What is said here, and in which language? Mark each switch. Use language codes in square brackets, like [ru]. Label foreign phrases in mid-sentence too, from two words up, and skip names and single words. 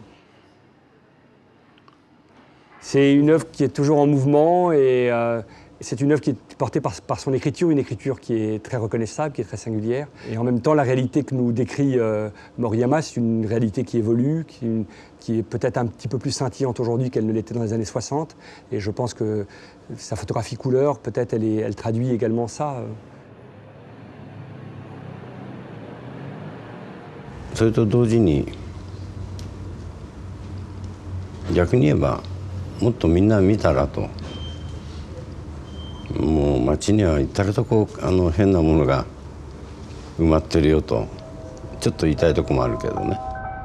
[fr] C'est une œuvre qui est toujours en mouvement et c'est une œuvre qui est portée par son écriture, une écriture qui est très reconnaissable, qui est très singulière. Et en même temps, la réalité que nous décrit Moriyama, c'est une réalité qui évolue, qui est peut-être un petit peu plus scintillante aujourd'hui qu'elle ne l'était dans les années 60. Et je pense que sa photographie couleur, peut-être, elle traduit également ça. [ja] それと同時に逆に言えばもっとみんな見たらと、もう街には至る所変なものが埋まってるよとちょっと言いたいとこもあるけどね。